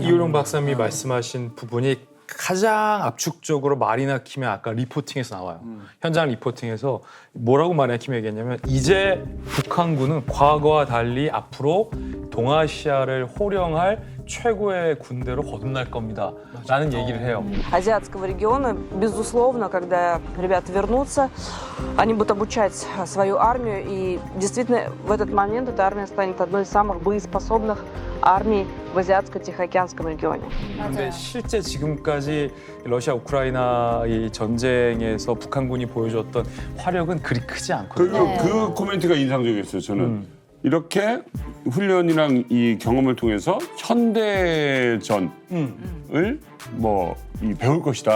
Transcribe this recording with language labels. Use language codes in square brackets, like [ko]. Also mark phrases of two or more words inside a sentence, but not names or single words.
[ko] 이효령 박사님이 말씀하신 부분이 가장 압축적으로 말이나 킴이 아까 리포팅에서 나와요. 현장 리포팅에서 뭐라고 말이나 킴이 얘기했냐면 이제 북한군은 과거와 달리 앞으로 동아시아를 호령할 최고의 군대로 거듭날 겁니다. 라는 얘기를 해요. [ru] Азиатского региона, безусловно, когда ребята вернутся, они будут обучать свою армию, и действительно в этот момент эта армия станет одной из самых боеспособных армий в Азиатско-Тихоокеанском регионе. [ko] 그런데 실제 지금까지 러시아 우크라이나 이 전쟁에서 북한군이 보여줬던 화력은 그리 크지 않거든요. 그 코멘트가 인상적이었어요. 저는 이렇게 훈련이랑 이 경험을 통해서 현대전을 배울 것이다.